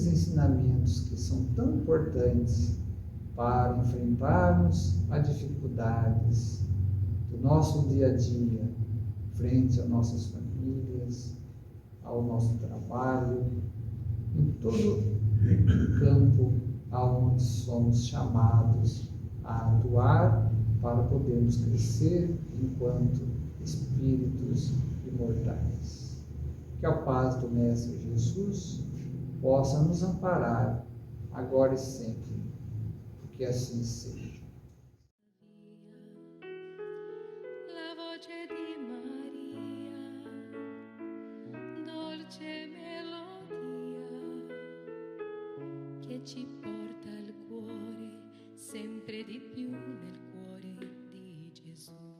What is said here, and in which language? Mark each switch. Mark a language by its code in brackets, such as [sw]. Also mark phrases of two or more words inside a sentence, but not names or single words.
[pt] ensinamentos que são tão importantes para enfrentarmos as dificuldades do nosso dia a dia, frente às nossas famílias, ao nosso trabalho, em todo o campo aonde somos chamados a atuar para podermos crescer enquanto espíritos imortais. Que a paz do Mestre Jesus possa nos amparar agora e sempre, que assim seja. [it] La voce di Maria, dolce melodia, che ci porta al cuore sempre di più nel cuore di Gesù.